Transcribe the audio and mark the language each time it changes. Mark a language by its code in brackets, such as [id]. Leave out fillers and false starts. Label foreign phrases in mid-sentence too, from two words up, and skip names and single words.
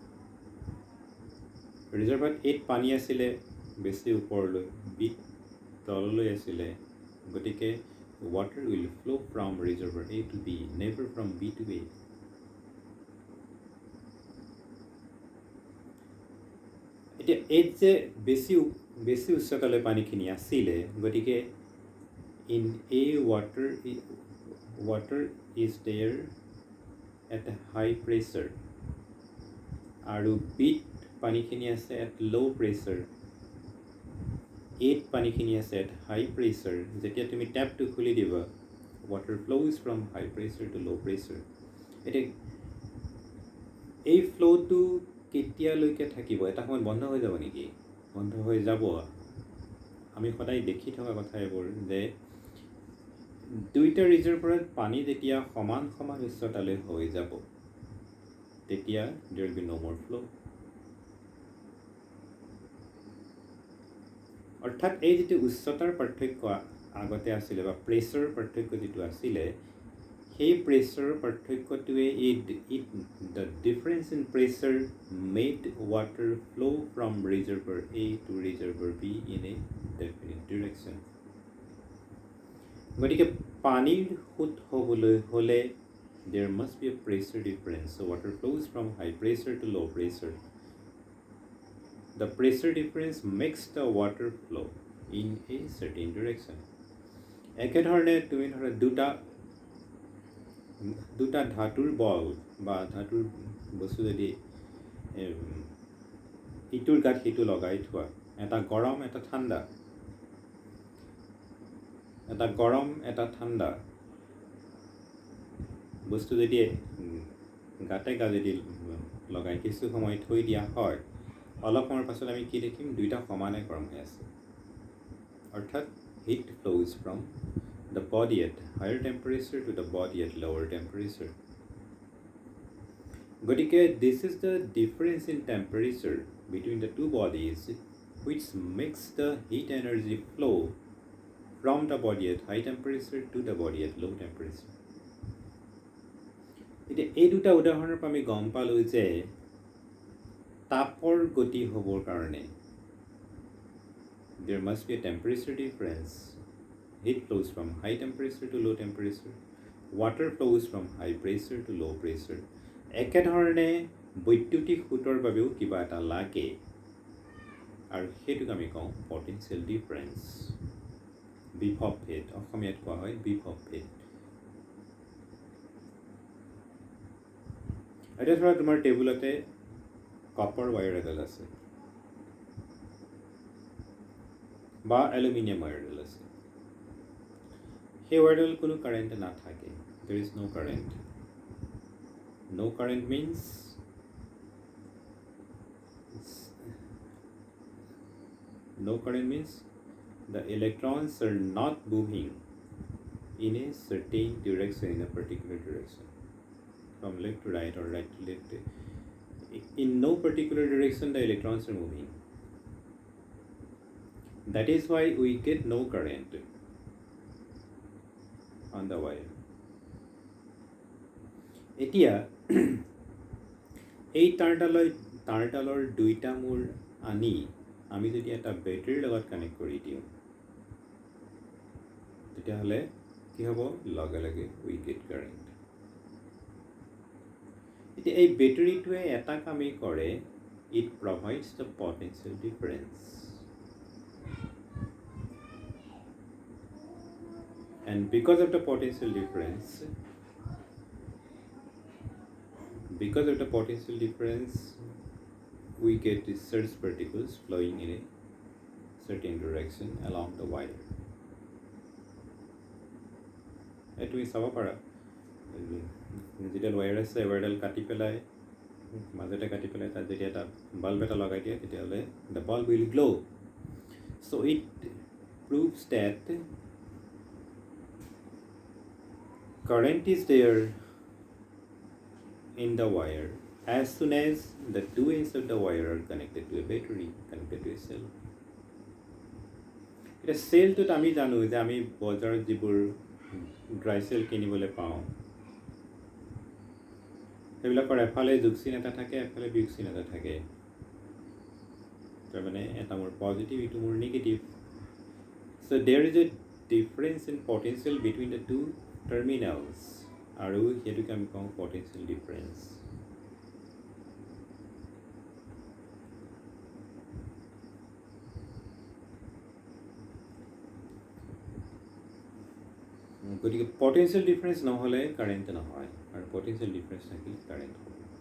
[as] ৰিজাৰ্ভাৰ Aত পানী আছিলে বেছি ওপৰলৈ, বিত তললৈ আছিলে, গতিকে [en] water will flow from reservoir A to B, never from B to A. [as] এতিয়া এইত যে বেছি উচ্চতালৈ পানীখিনি আছিলে, গতিকে [en] in A water is there at a high pressure [as] আৰু বিত পানীখিনি আছে [en] at low pressure, [as] Aত পানীখিনি আছে [en] at high pressure। [as] যেতিয়া তুমি টেপটো খুলি দিবা [en] water flows from high pressure to low pressure। [as] এতিয়া এই ফ্ল'টো কেতিয়ালৈকে থাকিব? এটা সময়ত বন্ধ হৈ যাব নেকি? বন্ধ হৈ যাব। আমি সদায় দেখি থকা কথা এইবোৰ যে দুইটা ৰিজাৰ্ভাৰত পানী যেতিয়া সমান উচ্চতালৈ হৈ যাব তেতিয়া [en] there will be no more flow। [as] অৰ্থাৎ এই যিটো উচ্চতাৰ পাৰ্থক্য আগতে আছিলে বা প্ৰেছাৰৰ পাৰ্থক্য যিটো আছিলে, সেই প্ৰেছাৰৰ পাৰ্থক্যটোৱে [en] the difference in pressure made water flow from reservoir A to reservoir B in a definite direction। [as] গতিকে পানীৰ সোঁত হ'বলৈ হ'লে [en] there must be a pressure difference, so water flows from high pressure to low pressure। The pressure difference makes the water flow in a certain direction। [as] একেধৰণে তুমি ধৰা দুটা ধাতুৰ বল বা ধাতুৰ বস্তু যদি ইটোৰ গাত সিটো লগাই থোৱা, এটা গৰম এটা ঠাণ্ডা বস্তু যদি গাতে যদি লগাই কিছু সময় থৈ দিয়া হয়, অলপ সময়ৰ পাছত আমি কি দেখিম? দুইটা সমানে গৰম হৈ আছে। [en] অৰ্থাৎ heat flows from the body at higher temperature to the body at lower temperature। গতিকে this is the difference in temperature between the two bodies which makes the heat energy flow from the body at high temperature to the body at low temperature। [as] এতিয়া এই দুটা উদাহৰণৰ পৰা আমি গম পালোঁ যে তাপৰ গতি হ'বৰ কাৰণে [en] there must be a temperature difference। Heat flows from high temperature to low temperature, water flows from high pressure to low pressure। [as] একেধৰণে বৈদ্যুতিক সোঁতৰ বাবেও কিবা এটা লাগে আৰু সেইটোক আমি কওঁ [en] potential difference, [as] বিভৱ ভেদ। অসমীয়াত কোৱা হয় বিভৱ ভেদ। এতিয়া ধৰা তোমাৰ টেবুলতে [en] copper wire [as] এডাল আছে বা [en] aluminium wire [as] এডাল আছে সেই ৱায়াৰডাল কোনো কাৰেণ্ট নাথাকে [en] there is no current means the electrons are not moving in a certain direction, in a particular direction, from left to right or right to left. In no particular direction the electrons are moving. That is why we get no current on the wire. [as] এতিয়া এই তাঁৰডালৰ দুইটা মূৰ আনি আমি যদি এটা বেটাৰীৰ লগত কানেক্ট কৰি দিওঁ তেতিয়াহ'লে কি হ'ব লগে লগে [en] we get current [as] এতিয়া এই বেটাৰীটোৱে এটা কামেই কৰে [en] it provides the potential difference and because of the potential difference we get the surge particles flowing in a certain direction along the wire. [as] তুমি চাব পাৰা যেতিয়াল ৱায়াৰ আছে ৱায়াৰডাল কাটি পেলাই মাজতে কাটি পেলাই তাত যেতিয়া এটা বাল্ব এটা লগাই দিয়ে তেতিয়াহ'লে [en] the bulb will glow. So it proves that current is there in the wire as soon as the two ends of the wire are connected to a battery, connected to a cell. [as] এটা চেলটোত আমি জানো যে আমি বজাৰত যিবোৰ ড্ৰাই চেল কিনিবলৈ পাওঁ সেইবিলাকৰ এফালে যোগচিন এটা থাকে এফালে বিয়োগচিন এটা থাকে তাৰমানে এটা মোৰ পজিটিভ ইটো মোৰ নেগেটিভ [en] so there is a difference in potential between the two terminals [as] আৰু সেইটোকে আমি কওঁ [en] potential difference. [as] গতিকে [en] potential difference [as] নহ'লে কাৰেণ্ট নহয় আৰু [en] potential difference [as] থাকিলে কাৰেণ্ট হ'ব